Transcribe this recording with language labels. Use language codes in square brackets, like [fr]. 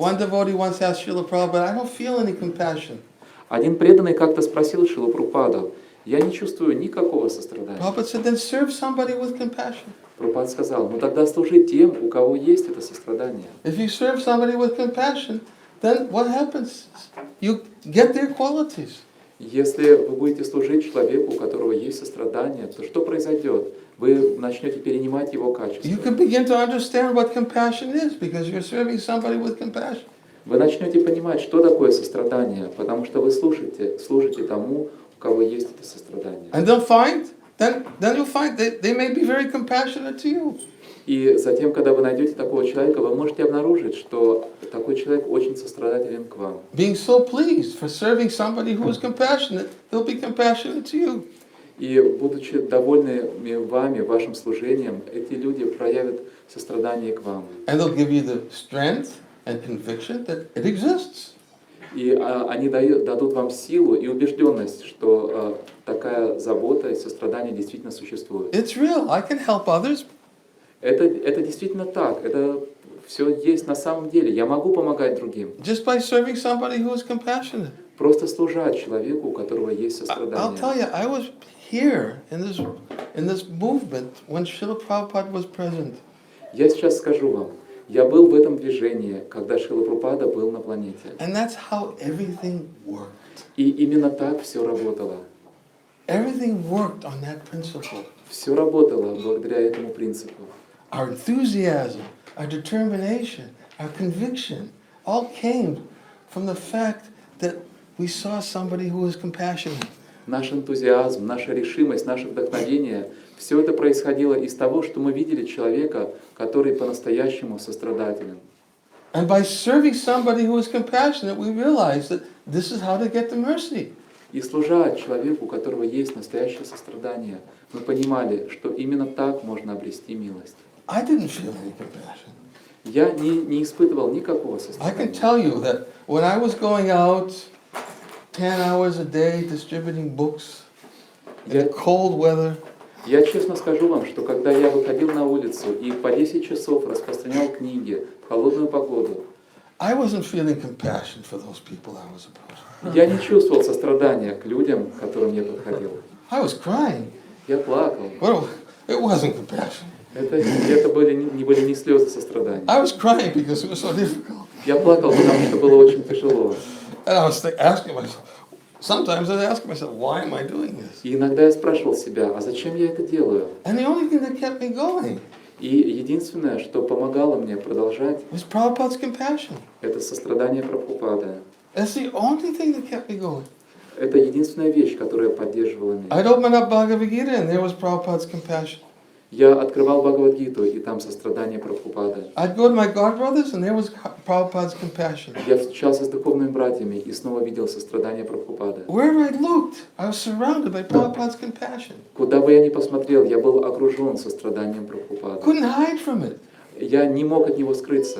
[en] One devotee once asked Srila Prabhupada, I don't feel any compassion. [ru] Один преданный как-то спросил Шрилу Прабхупаду: я не чувствую никакого сострадания. [en] Prabhupada said, then serve somebody with compassion. [ru] Прабхупада сказал: ну тогда служи тем, у кого есть это сострадание. [en] If you serve somebody with compassion, then what happens? You get their qualities. [ru] Если вы будете служить человеку, у которого есть сострадание, то что произойдет? Вы начнете перенимать его качества. [en] You can begin to understand what compassion is because you're serving somebody with compassion. [ru] Вы начнете понимать, что такое сострадание, потому что вы служите тому, у кого есть это сострадание. [en] And then you'll find that they may be very compassionate to you. [ru] И затем, когда вы найдете такого человека, вы можете обнаружить, что такой человек очень сострадателен к вам. [en] Being so pleased for serving somebody who is compassionate, they'll be compassionate to you. [ru] И будучи довольными вами, вашим служением, эти люди проявят сострадание к вам. [en] And they'll give you the strength and conviction that it exists. [ru] И они дадут вам силу и убежденность, что такая забота и сострадание действительно существует. [en] It's real. I can help others. [ru] Это действительно так. Это все есть на самом деле. Я могу помогать другим. [en] Just by serving somebody who is compassionate. [ru] Просто служа человеку, у которого есть [en] I'll [ru] сострадание. [en] tell you, I was here in this movement when Srila Prabhupada was present. [ru] Я сейчас скажу вам, я был в этом движении, когда Шрила Прабхупада был на планете. [en] And that's how everything worked. [ru] И именно так все работало. [en] Everything worked on that principle. [ru] Все работало благодаря этому принципу. [en] Our enthusiasm, our determination, our conviction all came from the fact that we saw somebody who was compassionate. [ru] Наш энтузиазм, наша решимость, наше вдохновение – все это происходило из того, что мы видели человека, который по-настоящему сострадателен. [en] And by serving somebody who is compassionate, we realized that this is how to get the mercy. [ru] И служа человеку, у которого есть настоящее сострадание, мы понимали, что именно так можно обрести милость. [en] I didn't feel any compassion. [ru] Я не испытывал никакого [en] I can tell you that when I was going out 10 hours a day distributing books in the cold weather, [ru] Я честно скажу вам, что когда я выходил на улицу и по 10 часов распространял книги в холодную погоду, [en] I wasn't feeling compassion for those people I was approaching. [ru] я не чувствовал сострадания к людям, к которым я подходил. [en] I was crying. [ru] Я плакал. [en] Well, it wasn't compassion. [ru] Это не были не слезы сострадания. [en] I was crying because it was so difficult. [ru] Я плакал, потому что было очень тяжело. [en] And I was asking myself, sometimes I ask myself, why am I doing this? [ru] И иногда я спрашивал себя, а зачем я это делаю? [en] And the only thing that kept me going [ru] И единственное, что помогало мне продолжать, [en] was Prabhupada's compassion. [ru] это сострадание Прабхупады. [en] That's the only thing that kept me going. [ru] Это единственная вещь, которая поддерживала меня. [en] I'd open up Bhagavad-Gita and there was Prabhupada's compassion. [ru] Я открывал Бхагавад-Гиту, и там сострадание Прабхупады. [en] I'd go to my godbrothers and there was Prabhupada's compassion. [ru] Я встречался с духовными братьями и снова видел сострадание Прабхупады. [en] Wherever I looked, I was surrounded by Prabhupada's compassion. [ru] Куда бы я ни посмотрел, я был окружен состраданием Прабхупады. [en] Couldn't hide from it. [ru] Я не мог от него скрыться.